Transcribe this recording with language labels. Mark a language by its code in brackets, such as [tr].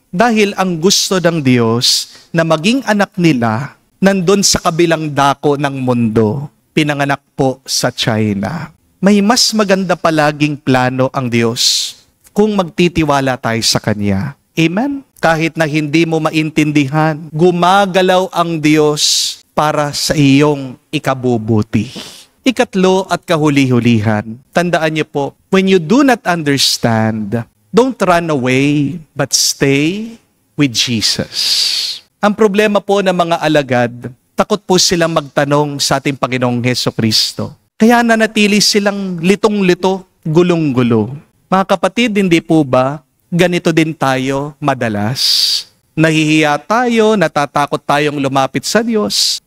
[tl] Dahil ang gusto ng Diyos na maging anak nila nandun sa kabilang dako ng mundo, pinanganak po sa China. May mas maganda palaging plano ang Diyos kung magtitiwala tayo sa Kanya. Amen? Kahit na hindi mo maintindihan, gumagalaw ang Diyos para sa iyong ikabubuti. Ikatlo at kahuli-hulihan, tandaan niyo po, [en] when you do not understand, don't run away, but stay with Jesus. [tl] Ang problema po ng mga alagad, takot po silang magtanong sa ating Panginoong Hesukristo. Kaya nanatili silang litong-lito, gulong-gulo. Mga kapatid, hindi po ba ganito din tayo madalas? Nahihiya tayo, natatakot tayong lumapit sa Diyos.